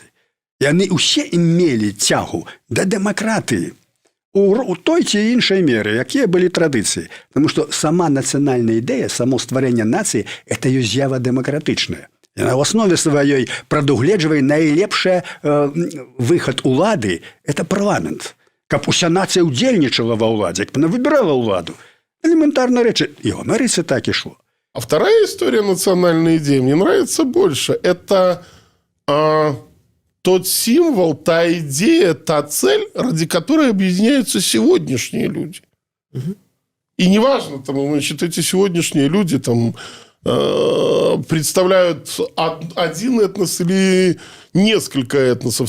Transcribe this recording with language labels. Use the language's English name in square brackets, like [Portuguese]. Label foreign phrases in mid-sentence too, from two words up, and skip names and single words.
[Belarusian] Яны ўсе мелі цягу да дэмакратыі у той ці іншай меры, якія былі традыцыі. Таму што сама нацыянальная ідэя, само стварэнне нацыі – это ёсць з'ява дэмакратычная. Яна ў аснове сваёй прадугледжвае найлепшы выхад улады – это парламент. Каб уся нацыя ўдзельнічала ва ўладзе, каб она выбірала ўладу. [Russian] Элементарная речь. И в Америке так и шло. А вторая история национальной идеи мне нравится больше. Это тот символ, та идея, та цель, ради которой объединяются сегодняшние люди. Угу. И неважно, там, значит, эти сегодняшние люди там, представляют один этнос или несколько этносов.